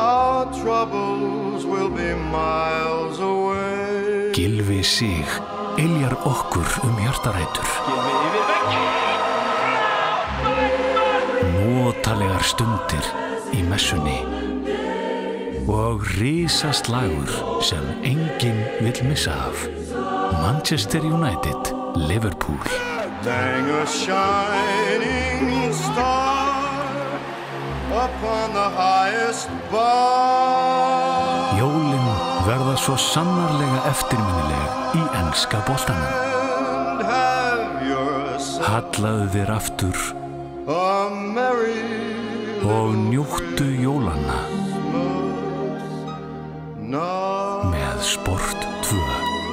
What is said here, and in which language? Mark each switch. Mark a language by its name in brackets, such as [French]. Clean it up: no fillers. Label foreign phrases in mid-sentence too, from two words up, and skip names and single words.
[Icelandic] Gylfi Sig yljar okkur hjartarætur. Notalegar stundir í messunni og risaslagur sem enginn vill missa af. Manchester United, Liverpool. [English] Hang a shining star upon the highest bar. [Icelandic] Jólin verða svo sannarlega eftirminnileg í enska boltanum. Hallaðu þér aftur og njúttu jólanna með Sport 2.